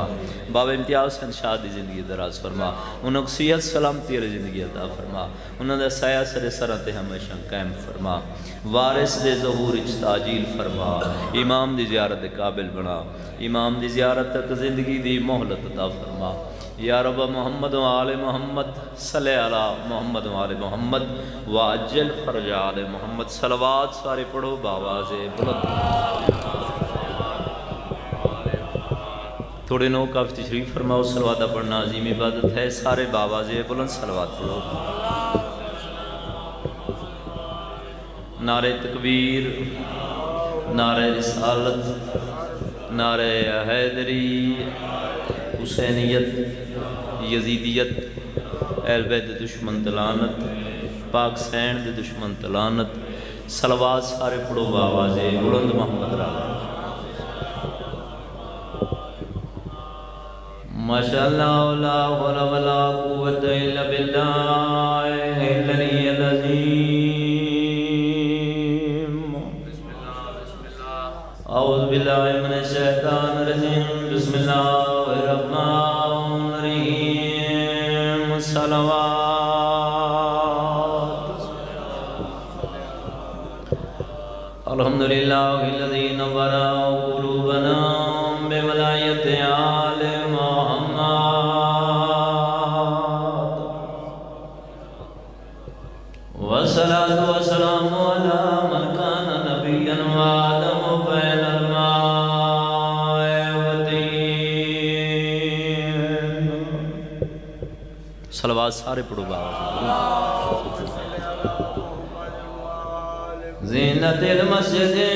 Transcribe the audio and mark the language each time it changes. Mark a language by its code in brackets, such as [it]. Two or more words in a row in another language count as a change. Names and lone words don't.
[pa] بابا امتیاز حسن شاہ دی زندگی دراز فرما۔ اونہاں نے صحت سلامتی والی زندگی عطا فرما. اونہاں نے سایہ سرے سر تے ہمیشہ قائم فرما۔ وارث دے ظہور اچ تعجیل فرما. امام دی زیارت دے قابل بنا۔ امام دی زیارت تک زندگی دی مہلت عطا فرما. [ar] يا رب محمد وآل محمد صلِّ على محمد وآل محمد وعجّل فرج آل محمد. [pa] صلوات سارے پڑھو باآوازِ بلند. تھوڑے نو کافی تشریف فرماؤ. صلوات پڑھنا عظیم عبادت ہے۔ سارے باآوازِ بلند صلوات پڑھو. نعرۂ تکبیر، نعرۂ رسالت، نعرۂ حیدری، حسینیت، یزیدیت، اہل بیت دے دشمن تے لعنت، پاک سین دے دشمن تے لعنت. صلوات سارے پڑھو باآوازِ بلند محمد راگ. [ar] ما شاء الله لا حول ولا قوة إلا بالله العلي العظيم. أعوذ بالله من الشيطان الرجيم. بسم الله الرحمن الرحيم. [pa] सलवात। [ar] الحمد لله الذي نوّر قلوبنا بولاية آل محمد. والصلاة والسلام على من كان نبيًا وآدم بين الماء والطين. [pa] صلوات سارے پڑھو بابا۔ زینت المسجد